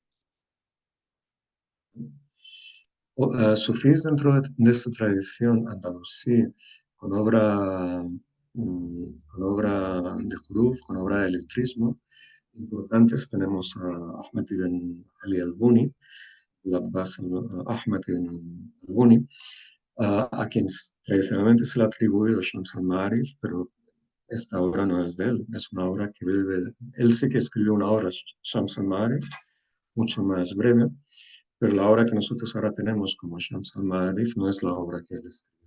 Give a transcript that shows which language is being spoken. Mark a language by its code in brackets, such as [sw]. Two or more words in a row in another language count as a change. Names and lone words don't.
[es] Sufís dentro de esta tradición andalusí, con obra de Huruf, con obra de letrismo, importantes tenemos a Ahmed ibn Ali al-Buni, el Abbas Ahmed ibn al-Buni, a quien tradicionalmente se le ha atribuido Shams al-Ma'arif, pero esta obra no es de él, es una obra que vive. Él sí que escribió una obra, Shams al-Ma'arif, mucho más breve, pero la obra que nosotros ahora tenemos como Shams al-Ma'arif no es la obra que él escribió.